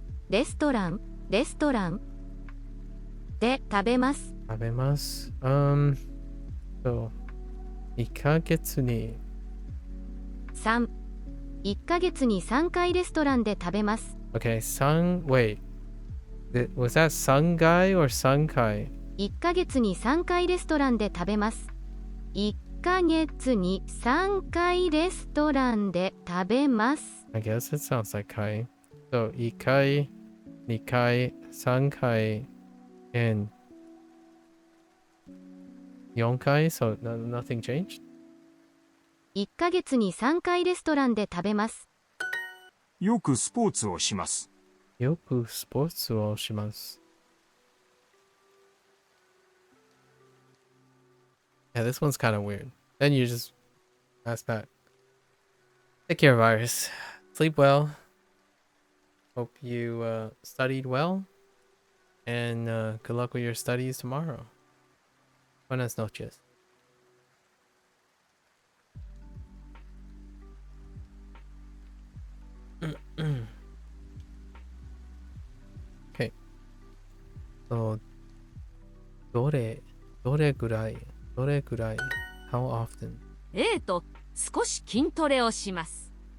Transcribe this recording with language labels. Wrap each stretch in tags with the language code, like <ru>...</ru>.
<ja>レストランで食べます。食べます。そう。1ヶ月に 3 1ヶ月に3回レストランで食べます。</ja> <en>Okay, wait. Was that 3回 or 3回</en> <ja>1ヶ月に3回レストランで食べます。1ヶ月に3回レストランで食べます。</ja> <en>I guess it sounds like 回。So, 1回、2回、3回、and 4回? So, nothing changed?</en> <ja>1ヶ月に3回レストランで食べます。よくスポーツをします。よくスポーツをします。</ja> <en>Yeah, this one's kind of weird. Then you just ask back. Take care, virus. Sleep well. Hope you studied well. And good luck with your studies tomorrow.</en> <es>Buenas noches.</es> <en>Okay. So,</en> <ja>どれぐらい</ja> <en>How often?</en> <ja>A と少し筋トレをします。</ja>